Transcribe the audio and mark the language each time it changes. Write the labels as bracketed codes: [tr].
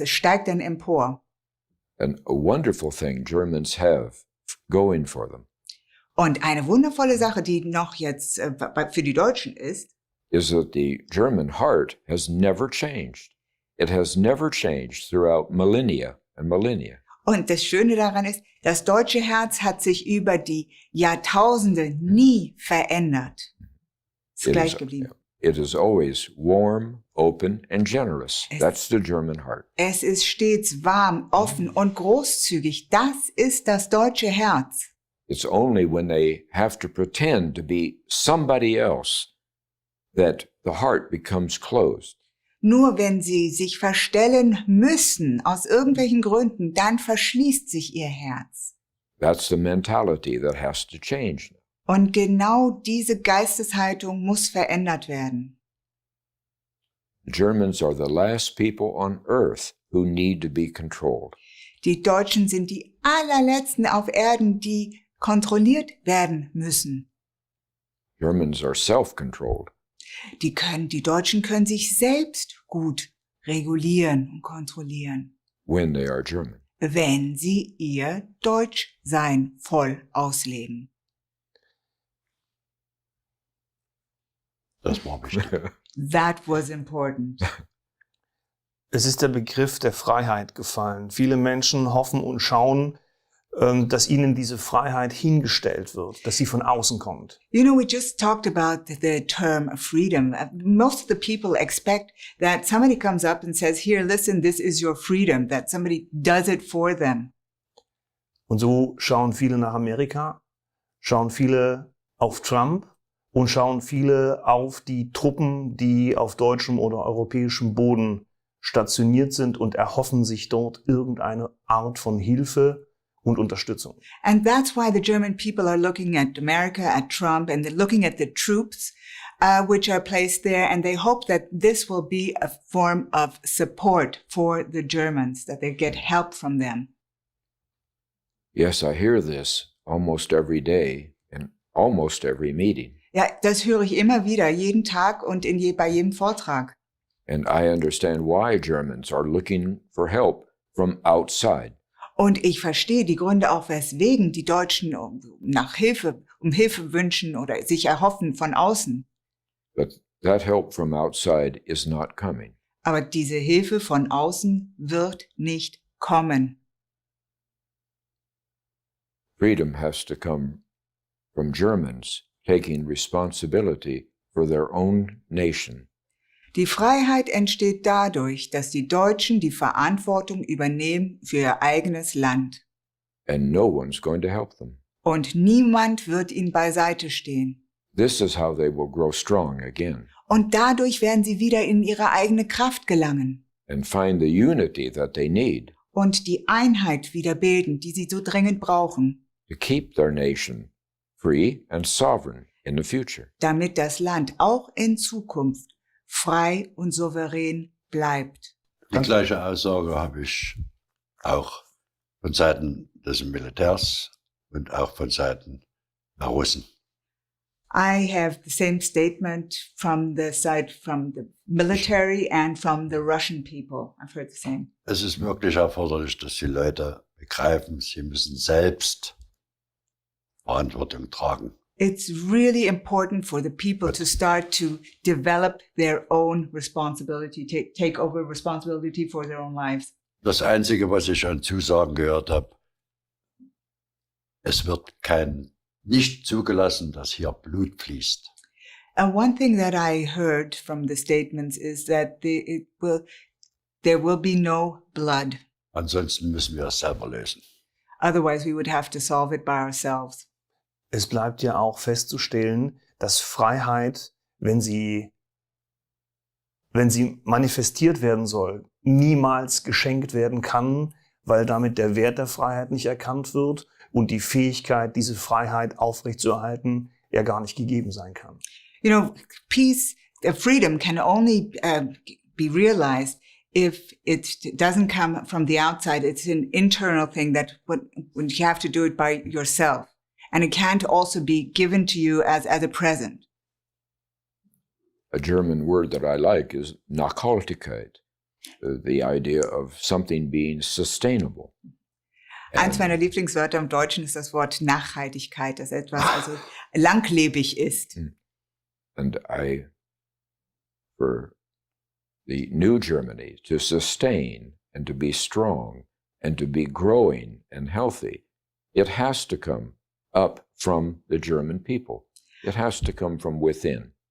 [de] Es steigt dann empor. [en] And a wonderful thing Germans have going for them [de] Und eine wundervolle Sache, die noch jetzt für die Deutschen ist, [en] is that the German heart has never changed. It has never changed throughout millennia and millennia. [de] und das Schöne daran ist, das deutsche Herz hat sich über die Jahrtausende nie verändert. Ist gleich geblieben. [en] It is always warm, open, and generous. That's the German heart. [de] Es ist stets warm, offen und großzügig. Das ist das deutsche Herz. [en] It's only when they have to pretend to be somebody else that the heart becomes closed. [de] Nur wenn sie sich verstellen müssen, aus irgendwelchen Gründen, dann verschließt sich ihr Herz. [en] That's the mentality that has to change. [de] Und genau diese Geisteshaltung muss verändert werden. [en] Germans are the last people on earth who need to be controlled. [de] Die Deutschen sind die allerletzten auf Erden, die kontrolliert werden müssen. [en] Germans are self-controlled. [de] Die Deutschen können sich selbst gut regulieren und kontrollieren, [en] When they are German. [de] wenn sie ihr Deutschsein voll ausleben. Das war wichtig. [en] That was important. [de] Es ist der Begriff der Freiheit gefallen. Viele Menschen hoffen und schauen, dass ihnen diese Freiheit hingestellt wird, dass sie von außen kommt. [en] You know, we just talked about the term freedom. Most of the people expect that somebody comes up and says, here, listen, this is your freedom, that somebody does it for them. [de] Und so schauen viele nach Amerika, schauen viele auf Trump und schauen viele auf die Truppen, die auf deutschem oder europäischem Boden stationiert sind und erhoffen sich dort irgendeine Art von Hilfe und Unterstützung. [en] And that's why the German people are looking at America, at Trump, and they're looking at the troops which are placed there, and they hope that this will be a form of support for the Germans, that they get help from them. Yes, I hear this almost every day in almost every meeting. [de] Ja, das höre ich immer wieder, jeden Tag und bei jedem Vortrag. [en] And I understand why Germans are looking for help from outside. [de] Und ich verstehe die Gründe auch, weswegen die Deutschen um Hilfe wünschen oder sich erhoffen von außen. [en] But that help from outside is not coming. [de] Aber diese Hilfe von außen wird nicht kommen. [en] Freedom has to come from Germans taking responsibility for their own nation. [de] Die Freiheit entsteht dadurch, dass die Deutschen die Verantwortung übernehmen für ihr eigenes Land. [en] And no one's going to help them. [de] Und niemand wird ihnen beiseite stehen. [en] This is how they will grow strong again [de] Und dadurch werden sie wieder in ihre eigene Kraft gelangen [en] and find the unity that they need [de] und die Einheit wieder bilden, die sie so dringend brauchen, [en] to keep their nation free and sovereign in the future. [de] damit das Land auch in Zukunft frei und souverän bleibt. Die gleiche Aussage habe ich auch von Seiten des Militärs und auch von Seiten der Russen. [en] I have the same statement from the side from the military and from the Russian people. I've heard the same. [de] Es ist wirklich erforderlich, dass die Leute begreifen, sie müssen selbst Verantwortung tragen. [en] It's really important for the people to start to develop their own responsibility, take over responsibility for their own lives. [de] Das Einzige, was ich an Zusagen gehört habe, es wird nicht zugelassen, dass hier Blut fließt. [en] One thing that I heard from the statements is that there will be no blood. [de] Ansonsten müssen wir es selber lösen. [en] Otherwise, we would have to solve it by ourselves. [de] Es bleibt ja auch festzustellen, dass Freiheit, wenn sie manifestiert werden soll, niemals geschenkt werden kann, weil damit der Wert der Freiheit nicht erkannt wird und die Fähigkeit, diese Freiheit aufrechtzuerhalten, ja gar nicht gegeben sein kann. [en] You know, peace, freedom can only be realized if it doesn't come from the outside. It's an internal thing that when you have to do it by yourself. And it can't also be given to you as a present. a German word that I like is Nachhaltigkeit, the idea of something being sustainable. [de] Eins meiner Lieblingswörter im Deutschen ist das Wort Nachhaltigkeit, dass etwas also langlebig ist. [en] And for the new Germany to sustain and to be strong and to be growing and healthy, it has to come up from the German people. It has to come from within.